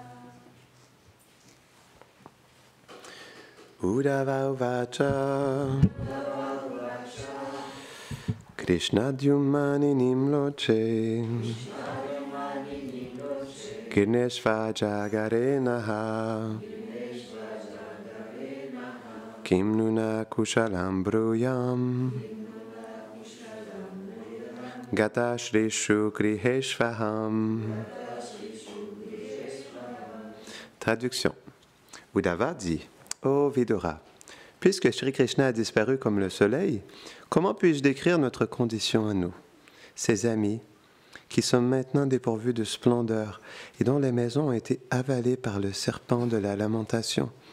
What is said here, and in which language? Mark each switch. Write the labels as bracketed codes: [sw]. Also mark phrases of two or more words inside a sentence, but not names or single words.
[sa] Uddhava Uvacha Krishna Dyumani Nimloche Girneshva Jagarenaha Kim Nuna Kushalam Bruyam Gata Shrishu Griheshvaham. [fr] Traduction. Uddhava dit: Ô Vidura, puisque Sri Krishna a disparu comme le soleil, comment puis-je décrire notre condition à nous, ses amis, qui sommes maintenant dépourvus de splendeur et dont les maisons ont été avalées par le serpent de la lamentation?